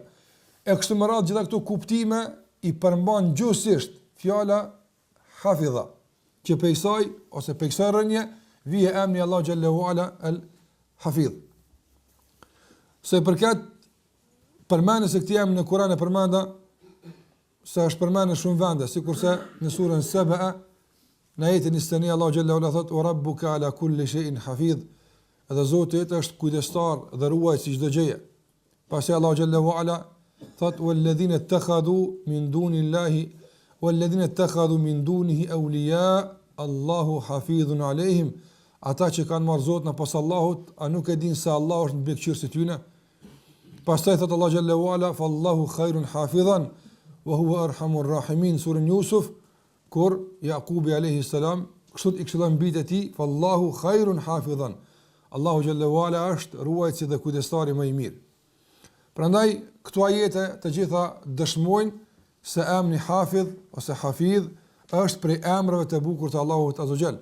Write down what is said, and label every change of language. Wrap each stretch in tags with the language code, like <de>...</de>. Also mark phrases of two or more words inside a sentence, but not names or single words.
<sq>E kështu me radhë gjitha këto kuptime i përmban gjuhësisht fjala hafidha, që prej saj ose prej kësaj rrënje vije emri Allahu</sq> <ar>جل وعلا</ar> <sq>Al-Hafidh. Se përket përmendjes së këtij emri në Kur'an e përmenda se është përmendur në shumë vende, sikurse në surën Saba, në ajetin 21 Allahu</sq> <ar>جل وعلا</ar> <sq>thot:</sq> <ar>"وربك على كل شيء حفيظ",</ar> <sq>edhe Zoti është kujdestar dhe ruajtës i çdo gjëje. Pasi Allahu</sq> <ar>جل وعلا</ar> <sq>thot:</sq> <ar>"والذين اتخذوا من دون الله والذين اتخذوا من دونه أولياء الله حفيظ عليهم",</ar> <sq>ata që kanë marrë Zotin pas Allahut, a nuk e dinë se Allahu është mbikëqyrës i tyre? Pastaj thot Allahu</sq> <ar>جل وعلا: "فالله خير حافظا وهو أرحم الراحمين",</ar> <sq>surën Yusuf, kur Jakubi</sq> <ar>عليه السلام</ar> <sq>kështu i këshillon bijtë e tij:</sq> <ar>"فالله خير حافظا",</ar> <sq>Allahu</sq> <ar>جل وعلا</ar> <sq>është ruajtësi dhe kujdestari më i mirë. Prandaj këto ajete të gjitha dëshmojnë se emri Hafidh ose Hafidh është prej emrave të bukur të Allahut</sq> <ar>عز وجل.</ar>